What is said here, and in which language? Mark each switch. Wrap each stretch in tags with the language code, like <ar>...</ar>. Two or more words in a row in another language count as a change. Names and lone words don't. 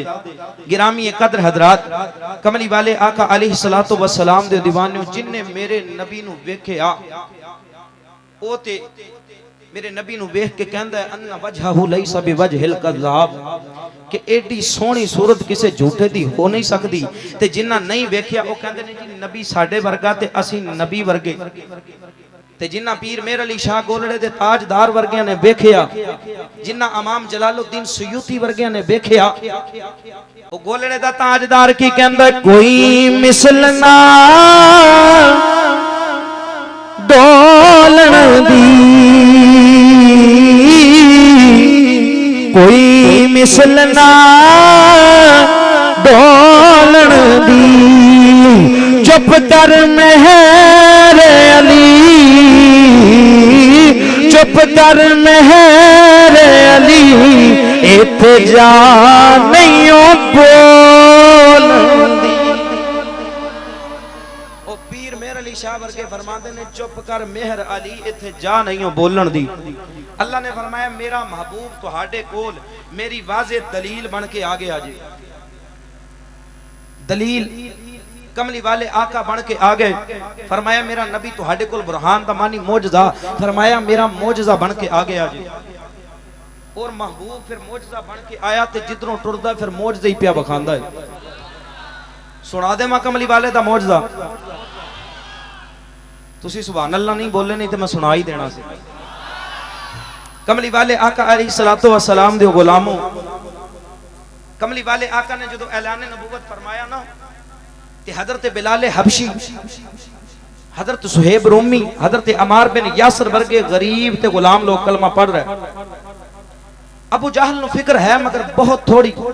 <pa>گرامی قدر حضرات کملی والے آقا علیہ الصلوۃ والسلام دے دیوانیوں جن نے میرے نبی نو ویکھیا او تے میرے نبی نو ویکھ کے کہندا ہے</pa> <ar>ان وجہہ لیس بوجہ الکذاب</ar> <pa>کہ ایڈی سونی صورت کسے جھوٹے دی ہو نہیں سکتی تے جنہ نہیں ویکھیا او کہندے نے جی نبی ساڈے ورگا تے اسی نبی ورگے تے جنہ پیر میر علی شاہ گولڑے دے تاجدار ورگیاں نے ویکھیا جنہ امام جلال الدین سیوطی ورگیاں نے ویکھیا او گولڑے دا تاجدار کی کہندا ہے کوئی مثل نہ ڈولن دی کوئی مثل نہ ڈولن دی چپ کر مہر علی چپ کر مہر علی ایتھے جا نہیں بولن دی او پیر مہر علی شاہ ورگے فرماندے نے چپ کر مہر علی ایتھے جا نہیں بولن دی اللہ نے فرمایا میرا محبوب تہاڈے کول میری واضح دلیل بن کے آگے آ جائے دلیل کملی والے آقا بن کے آگے فرمایا میرا نبی تہاڈے کول برہان دا معنی معجزہ فرمایا میرا معجزہ بن کے آگے آ جائے اور محبوب پھر معجزہ بن کے آیا تے جدروں ٹردا پھر معجزہ ہی پیا بخاندا ہے سنا دے ماں کملی والے دا معجزہ تسی سبحان اللہ نہیں بولے نہیں تے میں سنا ہی دینا سی کملی والے آقا علیہ الصلوۃ والسلام دے غلاموں کملی والے آقا نے جدو اعلان نبوت فرمایا نا تے حضرت بلال حبشی حضرت صہیب رومی حضرت عمار بن یاسر ورگے غریب تے غلام لوگ کلمہ پڑھ رہے ابو جہل نو فکر ہے مگر بہت تھوڑی</pa>